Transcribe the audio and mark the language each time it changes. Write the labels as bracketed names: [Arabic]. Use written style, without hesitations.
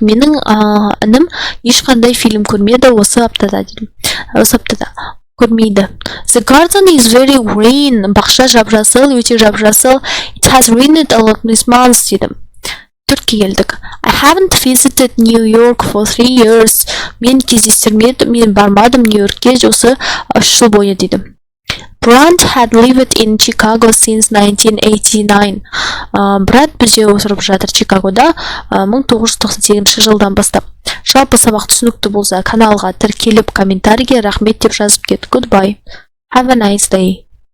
[Kazakh] Менің інім ешқандай фильм көрмеді осы аптада дейді. Осы аптада көрмейді. [English] The garden is very green. [Kazakh] Бақша жап-жасыл, өте жап-жасыл. [English] It has rained a lot this month [Kazakh] дейді. Төртке келдік. [English] I haven't visited New York for 3 years. [Kazakh] Мен бармадым Нью-Йоркке осы 3 жыл бойы дейді. [English] Brad had lived in Chicago since 1989. [Kazakh] Брат бізде отырып жатыр Чикагода 1998 жылдан бастап. Жалпы сабақ түсінікті болса, каналға тіркеліп комментарийге рахмет деп жазып кет. [English] Goodbye. Have a nice day.